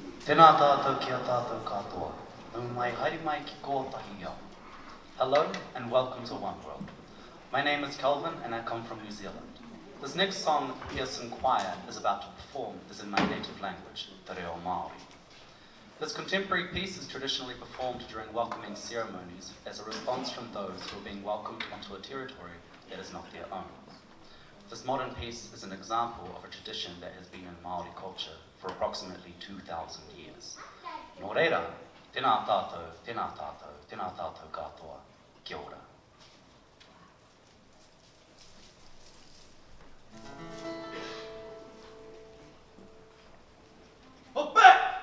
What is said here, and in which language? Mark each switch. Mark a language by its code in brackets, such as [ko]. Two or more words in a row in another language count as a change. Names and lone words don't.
[mi] Tēnā tātou kia tātou katoa. Nau mai haere mai ki ko tahi ao. [en] Hello and welcome to One World. My name is Kelvin and I come from New Zealand. This next song that the Pearson Choir is about to perform is in my native language, [mi] te reo Māori. [en] This contemporary piece is traditionally performed during welcoming ceremonies as a response from those who are being welcomed onto a territory that is not their own. This modern piece is an example of a tradition that has been in Māori culture for approximately 2,000 years. [mi] Nō reira, tēnā tātou, tēnā tātou, tēnā tātou katoa, kia ora. Hoppe!